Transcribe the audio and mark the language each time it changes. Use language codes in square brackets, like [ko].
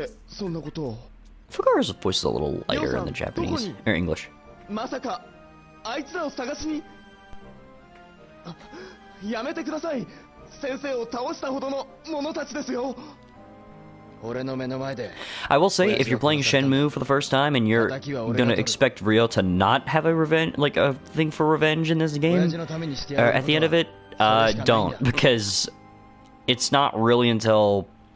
[en] Fugara's voice is a little lighter in the Japanese, or English. [ja] まさかあいつらを探しにやめてください先生を倒したほどの者たちですよ [en] I will say, if you're playing Shenmue for the first time and you're gonna expect Ryo to not have a thing for revenge in this game, at the end of it, don't, because it's not really until...